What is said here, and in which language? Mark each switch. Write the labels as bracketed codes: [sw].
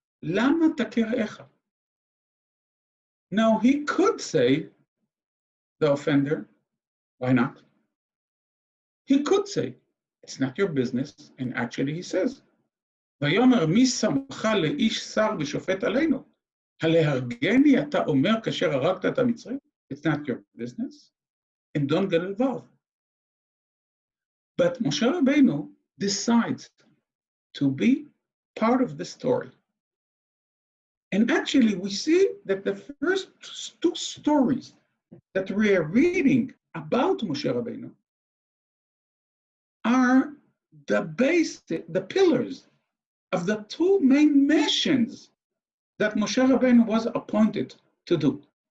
[en] למה תכה רעך? Now he could say, the offender, why not? He could say, it's not your business, and actually he says, ויאמר מי שמך לאיש שר ושופט עלינו? [he] הלהרגני אתה אומר כאשר הרגת את המצרי? [en] It's not your business, and don't get involved. But Moshe Rabbeinu decides to be part of the story. And actually, we see that the first two stories that we are reading about Moshe Rabbeinu are the pillars of the two main missions that Moshe Rabbeinu was appointed to do.